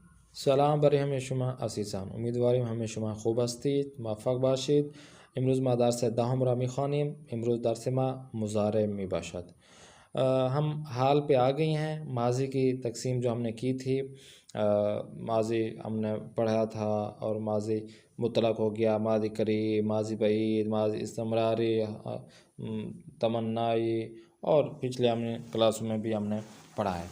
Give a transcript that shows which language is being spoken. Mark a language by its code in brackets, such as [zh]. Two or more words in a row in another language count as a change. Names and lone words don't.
[fa] سلام برای همه شما عزیزان. امیدواریم همه شما خوب هستید، موفق باشید. امروز ما درس دهم را میخوانیم. امروز درس ما مضارع می باشد. [ur] ہم حال پہ آ گئی ہیں. ماضی کی تقسیم جو ہم نے کی تھی، ماضی ہم نے پڑھا تھا اور ماضی مطلق ہو گیا، ماضی قریب، ماضی بعید، ماضی استمراری، تمنائی، اور پچھلے ہم نے کلاسوں میں بھی ہم نے پڑھا ہے.